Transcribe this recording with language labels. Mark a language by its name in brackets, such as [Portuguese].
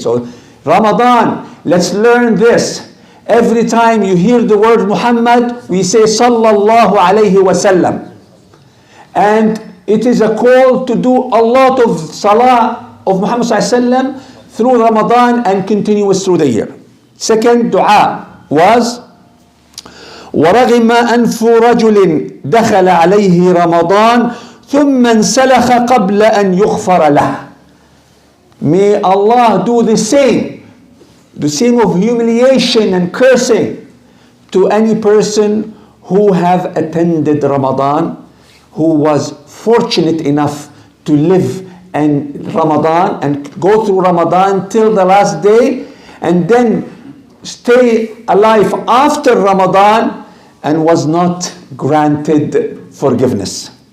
[English] So Ramadan, let's learn this. Every time you hear the word Muhammad, we say Sallallahu alayhi wasallam. And it is a call to do a lot of salah of Muhammad ﷺ through Ramadan and continuous through the year. Second dua was [Arabic] وَرَغِمَ أَنْفُ رَجُلٍ دَخَلَ عَلَيْهِ رَمَضَانَ ثُمَّ انْسَلَخَ قَبْلَ أَنْ يُغْفَرَ لَهُ. [English] May Allah do the same of humiliation and cursing to any person who have attended Ramadan, who was fortunate enough to live in Ramadan and go through Ramadan till the last day, and then stay alive after Ramadan and was not granted forgiveness.